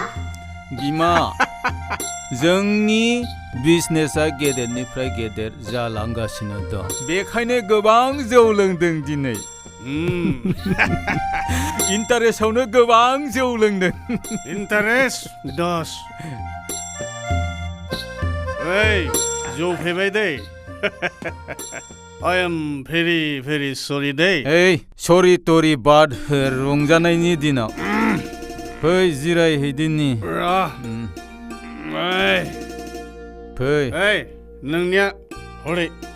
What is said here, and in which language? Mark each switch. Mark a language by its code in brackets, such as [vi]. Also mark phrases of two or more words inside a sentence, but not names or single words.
[brx] बिमा जोंनि बिजनेसा गेदेरनिफ्राय गेदेर जालांगासिनो दं बेखायनो गोबां जौ लोंदों दिनै इन्टारेस्टआवनो गोबां जौ लोंदों इन्टारेस्ट दस ओइ जौ फैबाय दै [en] I am very very sorry [brx] दै ओइ सरि टरि बाद हो रंजानायनि दिनाव फै जिरायहैदिनि फै ओइ नोंनिया हरै